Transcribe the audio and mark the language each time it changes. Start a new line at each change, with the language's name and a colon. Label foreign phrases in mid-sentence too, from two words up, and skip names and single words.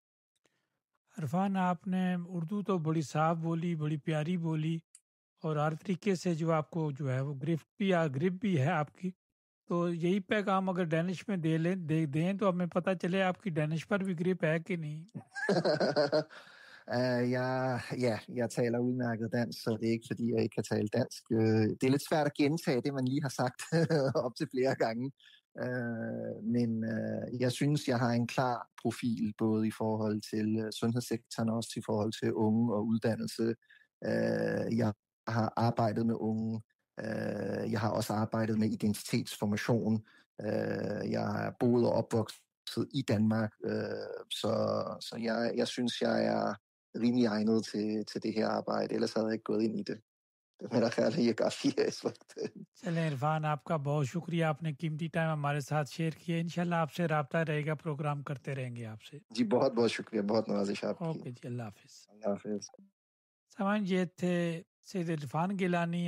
Urdu: عرفان، آپ نے اردو تو بڑی صاف بولی، بڑی پیاری بولی، اور ہر طریقے سے جو آپ کو جو ہے وہ گرپ بھی ہے آپ کی۔ تو یہی پیغام اگر ڈینش میں دیں تو ہمیں پتہ چلے آپ کی ڈینش پر بھی گرپ ہے کہ نہیں۔
Danish: Jeg taler udmærket dansk, så det er ikke fordi, jeg ikke kan tale dansk. Det er lidt svært at gentage det, man lige har sagt op til flere gange. Men jeg synes, jeg har en klar profil, både i forhold til sundhedssektoren og også i forhold til unge og uddannelse. Jeg har arbejdet med unge. Jeg har også arbejdet med identitetsformation. Jeg har boet og opvokset i Danmark, så jeg synes, jeg er rimelig egnet til det her arbejde, ellers havde jeg ikke gået ind i det.
Urdu: میرا خیال ہے یہ کافی ہے اس وقت۔ چلیں عرفان، آپ کا بہت شکریہ، آپ نے قیمتی ٹائم ہمارے ساتھ شیئر کیا۔ انشاءاللہ آپ سے رابطہ رہے گا، پروگرام کرتے رہیں گے آپ سے۔ جی بہت بہت شکریہ، بہت نوازش آپ کی۔ اوکے جی، اللہ حافظ۔ اللہ حافظ۔ سامعین، یہ تھے سید عرفان گیلانی۔